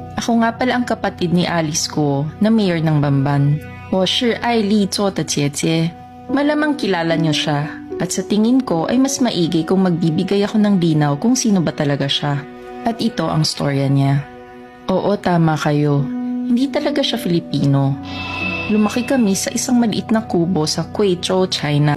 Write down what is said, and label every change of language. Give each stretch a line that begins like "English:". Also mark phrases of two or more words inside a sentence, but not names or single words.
Filipino: Ako nga pala ang kapatid ni Alice ko na mayor ng Bamban.
Chinese: 我是艾丽做的姐姐.
Filipino: Malamang kilala niyo siya at sa tingin ko ay mas maigi kung magbibigay ako ng linaw kung sino ba talaga siya. At ito ang storya niya. Oo, tama kayo. Hindi talaga siya Filipino. Lumaki kami sa isang maliit na kubo sa Guizhou, China.